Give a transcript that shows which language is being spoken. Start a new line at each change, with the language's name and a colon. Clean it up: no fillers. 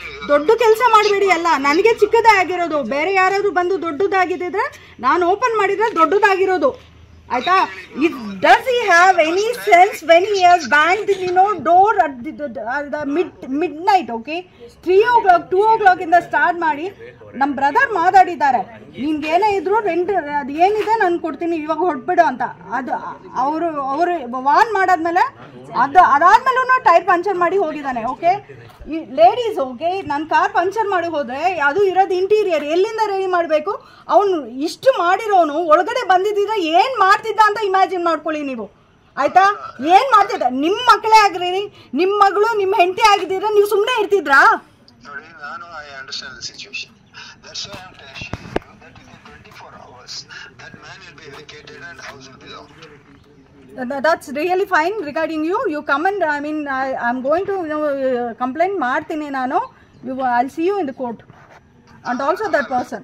Kannada: ದೊಡ್ಡ ಕೆಲಸ ಮಾಡಬೇಡಿ, ಅಲ್ಲ ನನಗೆ ಚಿಕ್ಕದೇ ಆಗಿರೋದು. ಬೇರೆ ಯಾರಾದರೂ ಬಂದು ದೊಡ್ಡದಾಗಿದ್ದಿದ್ರೆ ನಾನು ಓಪನ್ ಮಾಡಿದ್ರೆ ದೊಡ್ಡದಾಗಿರೋದು, ಆಯ್ತಾ?
English: Does he have any sense when he has banged the door at the midnight?
Kannada: Okay, 3 o'clock 2 o'clock ಇಂದ ಸ್ಟಾರ್ಟ್ ಮಾಡಿ ನಮ್ಮ ಬ್ರದರ್ ಮಾತಾಡಿದ್ದಾರೆ, ನಿಮ್ಗೆ ಏನೇ ಇದ್ರು ರೆಂಟ್ ಅದು ಏನಿದೆ ನಾನು ಕೊಡ್ತೀನಿ, ಇವಾಗ ಹೊರಟ್ಬಿಡು ಅಂತ. ಅದು ಅವರು ವಾನ್ ಮಾಡಾದ್ಮೇಲೆ ಅದಾದ್ಮೇಲೂ ಟೈರ್ ಪಂಚರ್ ಮಾಡಿ ಹೋಗಿದ್ದಾನೆ. ಓಕೆ, ಈ ಲೇಡೀಸ್, ಓಕೆ, ನನ್ನ ಕಾರ್ ಪಂಚರ್ ಮಾಡಿ ಹೋದ್ರೆ ಅದು ಇರೋದು ಇಂಟೀರಿಯರ್, ಎಲ್ಲಿಂದ ರೆಡಿ ಮಾಡಬೇಕು? ಅವನು ಇಷ್ಟು ಮಾಡಿರೋನು ಒಳಗಡೆ ಬಂದಿದ್ದಿದ್ರೆ ಏನು ಮಾಡ್ತಿದ್ದ ಅಂತ ಇಮ್ಯಾಜಿನ್ ಮಾಡ್ಕೊಳ್ಳಿ ನೀವು, ಆಯ್ತಾ? ಏನು ಮಾಡ್ತಿದ್ದ? ನಿಮ್ಮ ಮಕ್ಕಳೇ ಆಗ್ರಿ, ನಿಮ್ಮ ಮಗಳು ನಿಮ್ಮ ಹೆಂಡತಿ ಆಗಿದ್ದಿದ್ರೆ ನೀವು ಸುಮ್ಮನೆ ಇರ್ತಿದ್ರಾ? ನೋಡಿ, ನಾನು
English: I understand the situation. That's why I am telling you that within 24 hours that man will be evacuated and house will be locked. That's really fine regarding you. You come and I'm going to complaint
Kannada: ಮಾಡ್ತೀನಿ ನಾನು.
English: I'll see you in the court and also that person.